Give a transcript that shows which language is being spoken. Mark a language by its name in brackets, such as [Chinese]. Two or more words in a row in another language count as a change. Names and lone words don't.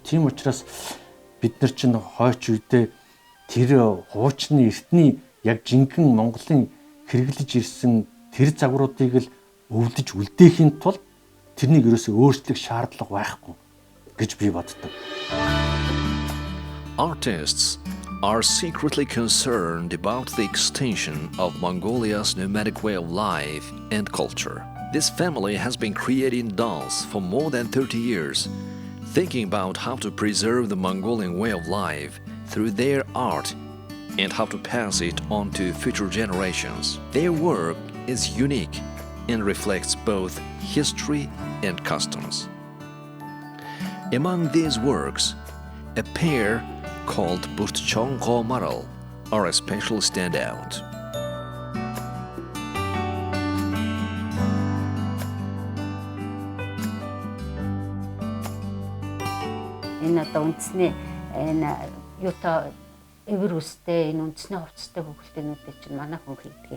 [Mongolian] Тийм учраас бид нар чинь хойч үедээ тэр хуучны эртний яг жинхэнэ Монголын хэрэглэж ирсэн тэр загваруудыг л өвлөж үлдээхийн тулд тэрнийг ерөөсөө өөрчлөх шаардлага байхгүй гэж би боддог. [English] Artists are secretly concerned about the extinction of Mongolia's nomadic way of life and culture. This family has been creating dolls for more than 30 years, thinking about how to preserve the Mongolian way of life through their art and how to pass it on to future generations. Their work is unique and reflects both history and customs. Among these works, a pair called Berte Chono Goo Maral are a special standout. [Mongolian] Энэ одоо үндэсний энэ юутай эвэр үстэй энэ үндэсний хувцастай хүүхэлдэйнүүдийг чинь манай хүн хийдэг.